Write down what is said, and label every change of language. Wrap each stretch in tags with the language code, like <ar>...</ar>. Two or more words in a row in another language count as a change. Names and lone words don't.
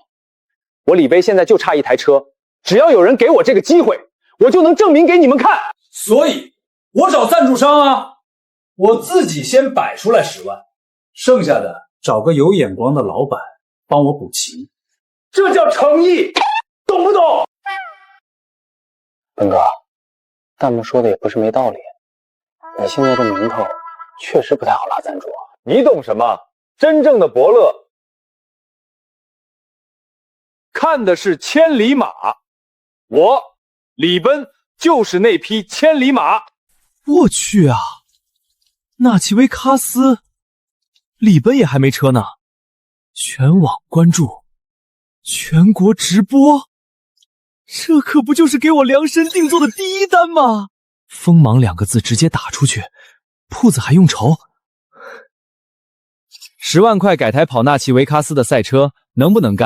<zh>我李杯現在就差一台車，只要有人給我這個機會，我就能證明給你們看。所以，我找贊助商啊，我自己先擺出來10萬，剩下的找個有眼光的老闆幫我補齊，這叫誠意，懂不懂？奔哥，彈幕說的也不是沒道理，你現在這名頭確實不太好拉贊助啊。你懂什麼？真正的伯樂看的是千里馬，我李奔就是那匹千里馬。我去啊，納奇維卡斯李奔也還沒車呢。全網關注，全國直播，這可不就是給我量身定做的第一單嗎？鋒芒2個字直接打出去，鋪子還用愁。10萬塊改台跑納奇維卡斯的賽車，能不能幹？</zh>